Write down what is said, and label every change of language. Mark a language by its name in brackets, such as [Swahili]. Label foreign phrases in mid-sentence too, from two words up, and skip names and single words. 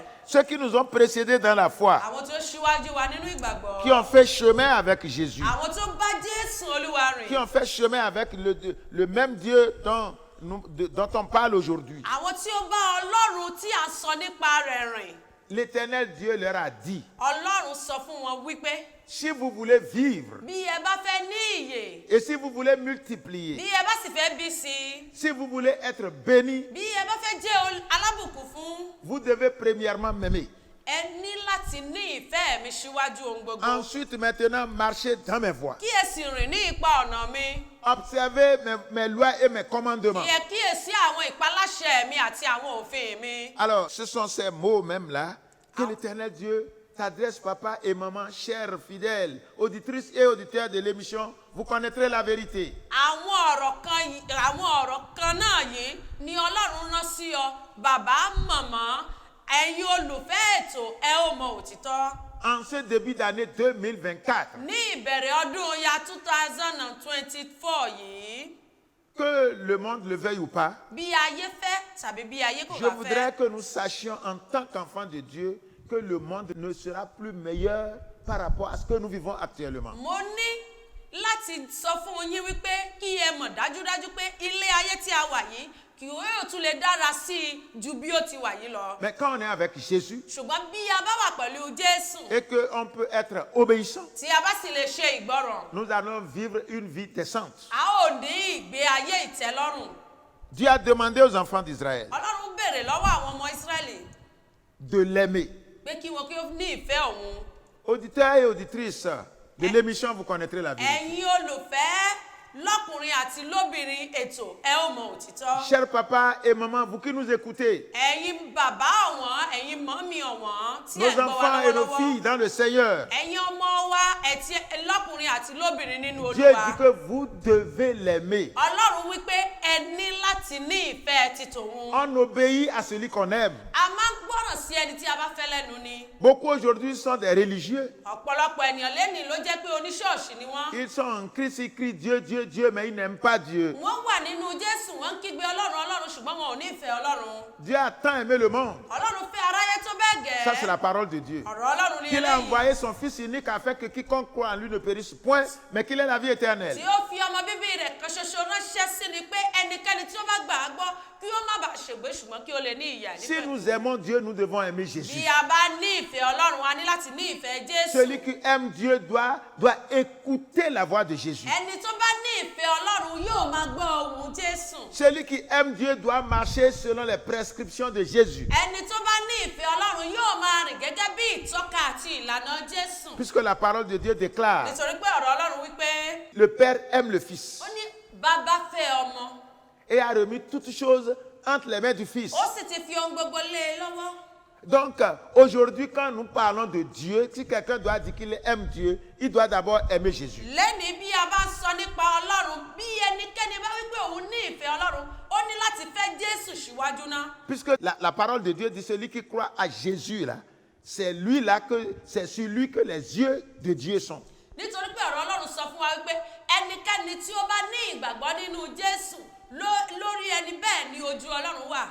[French] Ceux qui nous ont précédés dans la foi, [Yoruba] Àwọn tó ṣíwájú wa nínú ìgbàgbọ́. [French] qui ont fait chemin avec Jésus, [Yoruba] Àwọn tó bá Jésù Olúwa [French] qui [Yoruba] rìn. [French] ont fait chemin avec le même Dieu dont on parle aujourd'hui. [Yoruba] Àwọn tí ó bá Ọlọ́run tí à ń sọ nípa rẹ̀ rìn. [French] L'Éternel Dieu leur a dit, [Yoruba] Ọlọ́run sọ fún wọn wípé [French] si vous voulez vivre, [Yoruba] bí ẹ bá fẹ́ ní ìyè, [French] et si vous voulez [Yoruba] bí [French] multiplier, [Yoruba] ẹ bá sì fẹ́ bí sí i, [French] si vous voulez être béni, [Yoruba] bí ẹ bá fẹ́ jẹ́ alábùkún fún, [French] vous devez premièrement m'aimer. [Yoruba] ẹ ní láti ní ìfẹ́ mi síwájú ohun gbogbo. [French] Ensuite, maintenant, marcher dans mes voies. [Yoruba] Kí ẹ sì rìn ní ipa ọ̀nà mi. [French] Observer mes lois et mes commandements. [Yoruba] Kí ẹ kíyèsí àwọn ìpaláṣẹ mi àti àwọn òfin mi. [French] Alors, ce sont ces mots même-là que l'Éternel Dieu t'adresse, papa et maman, chers fidèles, auditrices et auditeurs de l'émission. Vous connaîtrez la vérité. [Yoruba] Àwọn ọ̀rọ̀ kan náà yìí ni Ọlọ́run rán sí ọ, bàbá, màmá, ẹ̀yin olùfẹ́ ètò, ẹ ó mọ òtítọ́. [French] En ce début d'année 2024, [Yoruba] Ní ìbẹ̀rẹ̀ ọdún ya 2024 yìí, [French] que le monde le veuille ou pas, [Yoruba] bí ayé fẹ́ tàbí bí ayé kò [French] je [Yoruba] bá [French] voudrais [Yoruba] fẹ́, [French] que nous sachions en tant qu'enfants de Dieu que le monde ne sera plus meilleur par rapport à ce que nous vivons actuellement. [Yoruba] mo ní láti sọ fún yín wípé kí ẹ mọ̀ dájúdájú pé ilé ayé tí a wà yìí kì yóò tún lè dára sí i ju bí ó ti wà yìí lọ. [French] Mais quand on est avec Jésus [Yoruba] ṣùgbọ́n bí a bá wà pẹ̀lú Jésù [French] et qu'on peut être obéissant, [Yoruba] tí a bá sì lè ṣe ìgbọràn, [French] nous allons vivre une vie décente. [Yoruba] a ó ní ìgbé ayé ìtẹ́lọ́rùn. [French] Dieu a demandé aux enfants d'Israël [Yoruba] Ọlọ́run béèrè lọ́wọ́ àwọn ọmọ Ísírẹ́lì [French] de l'aimer. [Yoruba] pé kí wọn kí ó ní ìfẹ́ òun. [French] Auditeurs et auditrices de l'émission, vous connaîtrez la vérité. [Yoruba] Ẹ̀yin olùfẹ́ lọ́kùnrin àti lóbìnrin ètò ẹ ó mọ òtítọ́. [French] Chers papas et mamans, vous qui nous écoutez, [Yoruba] Ẹ̀yin bàbá ọ̀wọ́n, ẹ̀yin mọ́mí ọ̀wọ́n tí ẹ̀ [French] nos [Yoruba] ń gbọ́ wa [French] enfants et nos [Yoruba] lọ́wọ́lọ́wọ́. [French] filles dans le Seigneur, [Yoruba] Ẹ̀yin ọmọ wa ẹ̀tí lọ́kùnrin àti lóbìnrin nínú [French] Dieu [Yoruba] Olúwa. [French] dit que vous devez l'aimer. [Yoruba] Ọlọ́run wípé ẹ ní láti ní ìfẹ́ ti tòun. [French] On obéit à celui qu'on aime. [Yoruba] A máa ń gbọ́ràn sí ẹni tí a bá fẹ́ lẹ́nu ni. [French] Beaucoup aujourd'hui sont des religieux. [Yoruba] Ọ̀pọ̀lọpọ̀ ènìyàn lẹ́nìí ló jẹ́ pé oníṣọ́ọ̀ṣì ni wọ́n. [French] Ils sont en Christ, ils crient Dieu, Dieu, Dieu, mais ils n'aiment pas Dieu. [Yoruba] Wọ́n wà nínú Jésù, wọ́n ń kígbe Ọlọ́run Ọlọ́run ṣùgbọ́n wọn ò ní ìfẹ́ Ọlọ́run. [French] Dieu a tant aimé le monde. [Yoruba] Ọlọ́run fẹ́ aráyé tó bẹ́ẹ̀ gẹ́. [French] Ça, c'est la parole de Dieu. [Yoruba] Ọ̀rọ̀ Ọlọ́run ni [French] Qu'il a [Yoruba] eléyìí. [French] envoyé son Fils unique afin que quiconque croit en lui ne périsse point, mais qu'il ait la vie éternelle. [Yoruba] Tí ó fi ọmọ bíbí rẹ̀ kan ṣoṣo ránṣẹ́ sí ni pé ẹnikẹ́ni tí ó bá gbà á gbọ́ kí ó má bàa ṣègbé ṣùgbọ́n kí ó lè ní ìyà [French] Si [Yoruba] nípẹ̀. [French] nous aimons Dieu, nous devons aimer Jésus. [Yoruba] Bí a bá ní ìfẹ́ Ọlọ́run, a ní láti ní ìfẹ́ Jésù. [French] Celui qui aime Dieu doit écouter la voix de Jésus. [Yoruba] Ẹni tó bá ní ìfẹ́ Ọlọ́run yóò máa gbọ́ ohùn Jésù. [French] Celui qui aime Dieu doit marcher selon les prescriptions de Jésus. [Yoruba] Ẹni tó bá ní ìfẹ́ Ọlọ́run yóò máa rìn gẹ́gẹ́ bí ìtọ́ka àti ìlànà Jésù. [French] Puisque la parole de Dieu déclare, [Yoruba] Nítorí pé ọ̀rọ̀ Ọlọ́run wípé [French] le Père aime le Fils [Yoruba] ó ní bàbá fẹ́ ọmọ, [French] et a remis toutes choses entre les mains du Fils. [Yoruba] ó sì ti fi ohun gbogbo lé e lọ́wọ́. [French] Donc, aujourd'hui, quand nous parlons de Dieu, si quelqu'un doit dire qu'il aime Dieu, il doit d'abord aimer Jésus. [Yoruba] Lẹ́ni bí a bá sọ nípa Ọlọ́run, bí ẹnikẹ́ni bá wípé òun ní ìfẹ́ Ọlọ́run, ó ní láti fẹ́ Jésù síwájú náà. [French] Puisque la parole de Dieu dit celui qui croit à Jésus, là, c'est sur lui que les yeux de Dieu sont. [Yoruba] Nítorí pé ọ̀rọ̀ Ọlọ́run sọ fún wa wípé ẹnikẹ́ni tí ó bá ní ìgbàgbọ́ nínú Jésù lórí ẹni bẹ́ẹ̀ ni ojú Ọlọ́run wà.